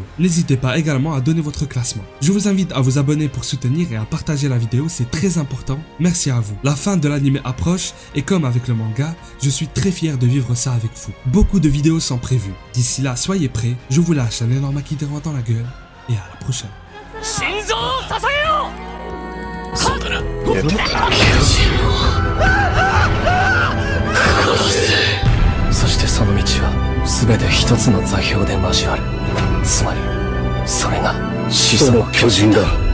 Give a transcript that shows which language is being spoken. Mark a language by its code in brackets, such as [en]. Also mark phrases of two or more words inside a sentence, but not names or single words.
[fr] N'hésitez pas également à donner votre classement. Je vous invite à vous abonner pour soutenir et à partager la vidéo, c'est très important. Merci à vous. La fin de l'anime approche et comme avec le manga, je suis très fier de vivre ça avec vous. Beaucoup de vidéos sont prévues. D'ici là, soyez prêts, je vous lâche un énorme akidera dans la gueule et à la prochaine. [ja] そうだな。そしてその道は全て一つの座標で交わる。つまりそれが始祖の巨人だ。